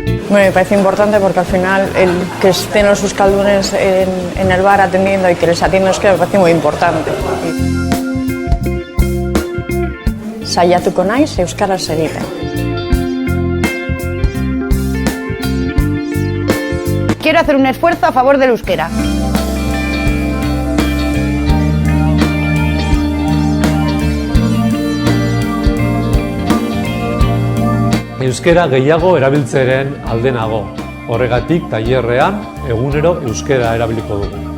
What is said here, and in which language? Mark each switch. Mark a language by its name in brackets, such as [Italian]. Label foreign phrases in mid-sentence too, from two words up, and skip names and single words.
[Spanish] Bueno, me parece importante porque al final el que estén los euskaldunes en el bar atendiendo y que les atienda euskera me parece muy importante. [Basque] Saiatuko naiz euskaraz egiten. [Spanish] Quiero hacer un esfuerzo a favor del euskera. [Basque] Euskera gehiago erabiltzeren alde nago. Horregatik tailerrean egunero euskera erabiliko dugu.